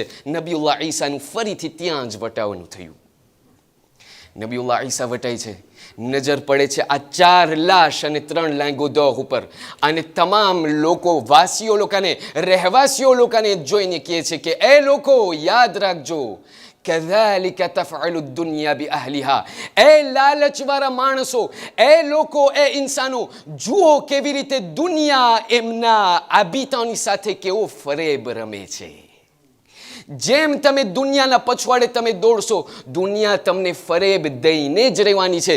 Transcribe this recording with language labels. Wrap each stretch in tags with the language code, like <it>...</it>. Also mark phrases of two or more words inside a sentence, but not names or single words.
<gu>નબીઉલ્લાહ ઈસાનું ફરીથી ત્યાં જ વટાવવાનું થયું. નબીઉલ્લાહ ઈસા વટાય છે, નજર પડે છે આ 4 લાશ અને 3 લાંગો દોહ ઉપર. અને તમામ લોકો, વાસીઓ લોકોને, રહેવાસીઓ લોકોને જોઈને કહે છે કે એ લોકો યાદ રાખજો</gu> <ar>كذلك تفعل الدنيا بأهلها.</ar> <gu>એ લાલચવાળા માણસો, એ લોકો, એ ઇન્સાનો, જુઓ કેવી રીતે દુનિયા એમના આબિતાની સાથે કેવો ફરેબ રમે છે. જેમ તમે દુનિયાના પછવાડે તમે દોડશો, દુનિયા તમને ફરેબ દઈને જ રહેવાની છે.</gu>